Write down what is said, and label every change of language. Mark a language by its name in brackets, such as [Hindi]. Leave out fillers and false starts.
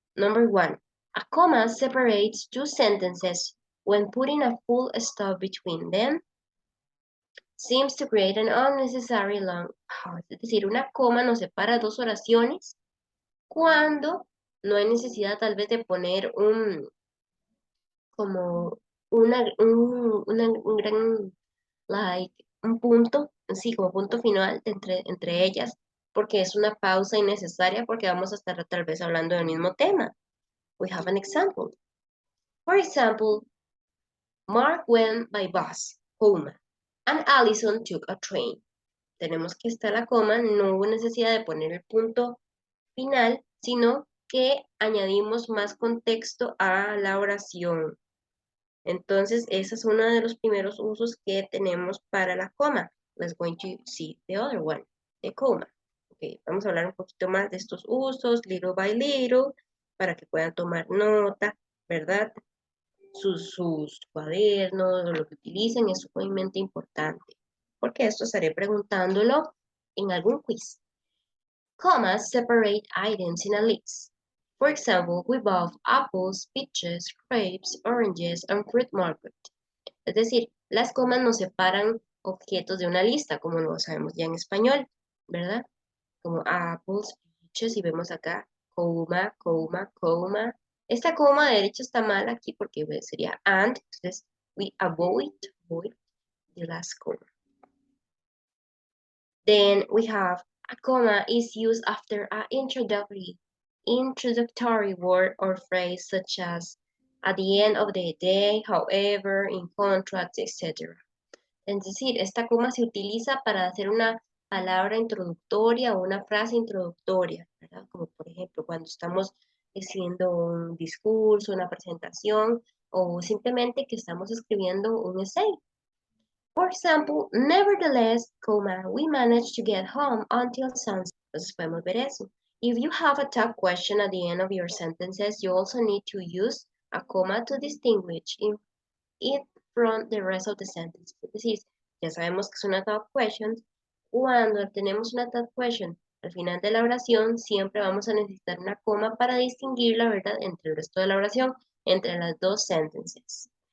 [English] Number one, a comma separates two sentences when putting a full stop between them. Seems to create an unnecessary long pause. [Spanish] Es decir, una coma nos separa dos oraciones cuando no hay necesidad tal vez de poner como un gran, like, un punto, sí, como punto final entre ellas, porque es una pausa innecesaria porque vamos a estar tal vez hablando del mismo tema. [English] We have an example. For example, Mark went by bus, coma, and Allison took a train. [Spanish] Tenemos que estar la coma, no hubo necesidad de poner el punto final, sino que añadimos más contexto a la oración. Entonces, ese es uno de los primeros usos que tenemos para la coma. [English] Let's going to see the other one, the comma. [Spanish] Okay, vamos a hablar un poquito más de estos usos, [English] little by little, [Spanish] para que puedan tomar nota, ¿verdad? Sus cuadernos, lo que utilicen es sumamente importante, porque esto estaré preguntándolo en algún quiz. [English] Commas separate items in a list. For example, we bought apples, peaches, grapes, oranges, and fruit market. [Spanish] Es decir, las comas nos separan objetos de una lista, como lo sabemos ya en español, ¿verdad? Como apples, peaches, y vemos acá, coma, coma, coma. Esta coma de derecha está mal aquí porque sería and, entonces [English] we avoid the last comma. Then we have a comma is used after an introductory word or phrase such as at the end of the day, however, in contract, etc. [Spanish] Es decir, esta coma se utiliza para hacer una palabra introductoria o una frase introductoria, ¿verdad? Como por ejemplo cuando estamos haciendo un discurso, una presentación o simplemente que estamos escribiendo un essay. [English] For example, nevertheless, we managed to get home until sunset. [Spanish] Entonces podemos ver eso. [English] If you have a tag question at the end of your sentences, you also need to use a comma to distinguish it from the rest of the sentence. [Spanish] Es decir, ya sabemos que es una tag question. Cuando tenemos una tag question al final de la oración, siempre vamos a necesitar una coma para distinguir la verdad entre el resto de la oración, entre las dos sentences.